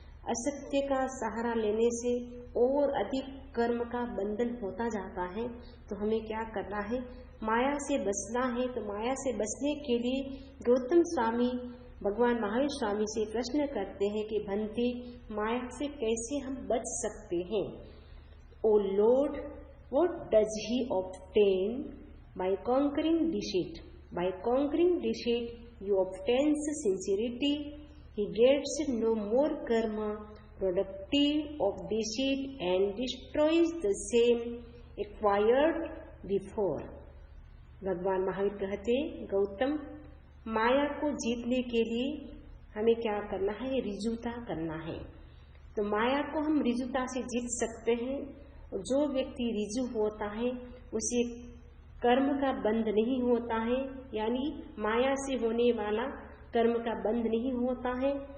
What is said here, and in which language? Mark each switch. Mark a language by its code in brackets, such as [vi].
[hi] असत्य का सहारा लेने से और अधिक कर्म का बंधन होता जाता है। तो हमें क्या करना है, माया से बचना है। तो माया से बचने के लिए गौतम स्वामी भगवान महावीर स्वामी से प्रश्न करते हैं कि भंते, माया से कैसे हम बच सकते हैं। [en] O Lord, what does he obtain by conquering deceit? By conquering deceit, he obtains sincerity. He gets no more karma productive of deceit and destroys the same acquired before. [hi] भगवान महावीर कहते, गौतम, माया को जीतने के लिए हमें क्या करना है, ऋजुता करना है। तो माया को हम ऋजुता से जीत सकते हैं। और जो व्यक्ति ऋजु होता है उसे कर्म का बंध नहीं होता है, यानी माया से होने वाला कर्म का बंध नहीं होता है।